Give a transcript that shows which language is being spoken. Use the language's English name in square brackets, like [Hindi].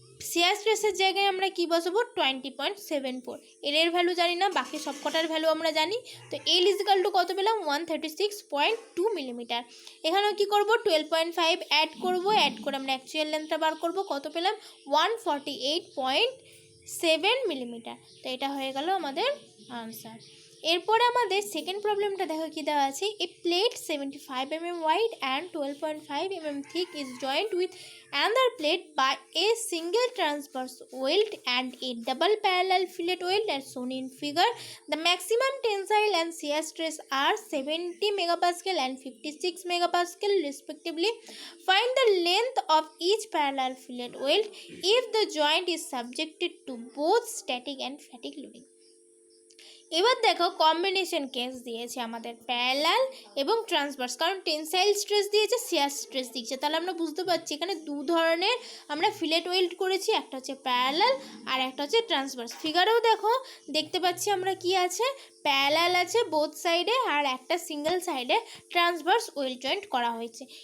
[Bangla] শিয়ার স্ট্রেসের জায়গায় আমরা কি বসাবো 20.74, এর ভ্যালু জানি না, বাকি সব কটার ভ্যালু আমরা জানি। তো এল ইজিক্যাল টু কত পেলাম 136.2 মিলিমিটার। এখানেও কি করব 12.5 অ্যাড করব, অ্যাড করে আমরা অ্যাকচুয়াল লেন্থটা বার করব, কত পেলাম 148.7 মিলিমিটার। তো এটা হয়ে গেল আমাদের আনসার। এরপরে আমাদের সেকেন্ড প্রবলেমটা দেখো কি দেওয়া আছে, [English] A plate 75 mm wide and 12.5 mm thick is joined with another plate by a single transverse weld and a double parallel fillet weld as shown in figure. The maximum tensile and shear stress are 70 megapascal and 56 megapascal respectively. Find the length of each parallel fillet weld if the joint is subjected to both static and fatigue loading. [Bangla] এবার দেখো combination case দিয়েছে আমাদের parallel এবং transverse, কারণ tensile stress দিয়েছে, shear stress দিয়েছে, তাহলে আমরা বুঝতে পারছি এখানে দু ধরনের আমরা ফিলেট ওয়েল্ড করেছি, একটা হচ্ছে প্যারালাল আর একটা হচ্ছে ট্রান্সভার্স। ফিগারেও দেখো দেখতে পাচ্ছি আমরা কি আছে, প্যারালাল আছে বোথ সাইডে আর একটা সিঙ্গেল সাইডে ট্রান্সভার্স ওয়েল্ড জয়েন্ট করা হয়েছে।